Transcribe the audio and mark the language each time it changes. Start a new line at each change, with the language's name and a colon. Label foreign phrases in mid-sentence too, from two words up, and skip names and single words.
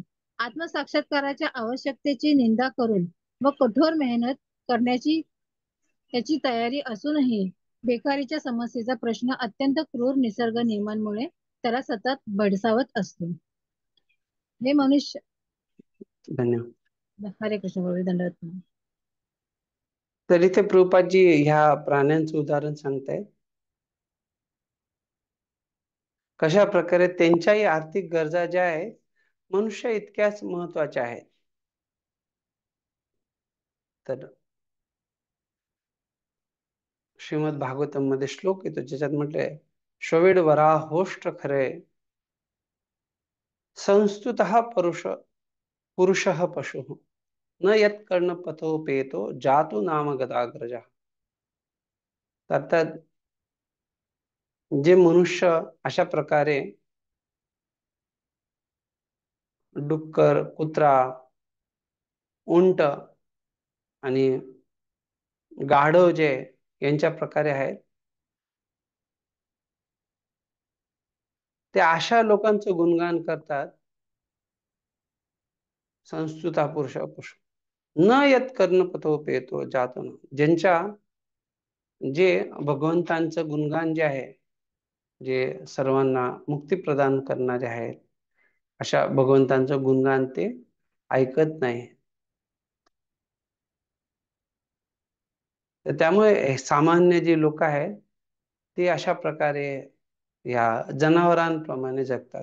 Marathi: आत्मसाक्षात्काराच्या आवश्यकतेची निंदा करून व कठोर मेहनत करण्याची त्याची तयारी असूनही बेकारीच्या समस्येचा प्रश्न अत्यंत क्रूर निसर्ग नियमांमुळे त्याला सतत भेडसावत असतो. हे मनुष्य. धन्यवाद. हरे कृष्ण बोल दंडवत. तर इथे प्रभुपादजी ह्या प्राण्यांचं उदाहरण सांगतायत. कशा प्रकारे त्यांच्याही आर्थिक गरजा ज्या आहेत मनुष्य इतक्याच महत्वाच्या आहेत. तर श्रीमद भागवतम मध्ये श्लोक येतो ज्याच्यात म्हटलंय,
Sanskrit: श्वेड वराहोष्ट खरे संस्तुतः पुरुषः पशु न यत् कर्णपथोपेतो जातु नाम गदाग्रजा.
Marathi: अर्थात जे मनुष्य अशा प्रकारे डुक्कर, कुत्रा, उंट आणि गाढव जे यांच्या प्रकारे आहेत, ते अशा लोकांचं गुणगान करतात.
Sanskrit: संस्तुता पुरुष पशु न यत कर्णपथोपेतो जातो ना,
Marathi: ज्यांच्या जे भगवंतांचं गुणगान जे आहे, जे सर्वांना मुक्ती प्रदान करणारे आहेत, अशा भगवंतांचं गुणगान ते ऐकत नाही. तर त्यामुळे सामान्य जे लोक आहेत ते अशा प्रकारे या जनावरांप्रमाणे जगतात.